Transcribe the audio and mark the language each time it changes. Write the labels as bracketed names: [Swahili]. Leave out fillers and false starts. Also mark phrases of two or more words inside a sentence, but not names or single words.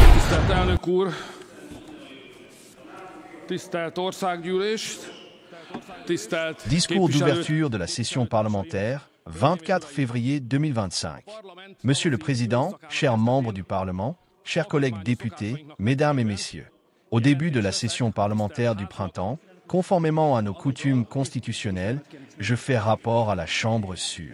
[Hungarian] Tisztelt elnök úr, tisztelt országgyűlés, tisztelt [French] Discours [Hungarian] képviselő. [French] d'ouverture de la session parlementaire, 24 février 2025. Monsieur le Président, chers membres du Parlement, chers collègues députés, Mesdames et Messieurs, au début de la session parlementaire du printemps, conformément à nos coutumes constitutionnelles, je fais rapport à la Chambre sûre.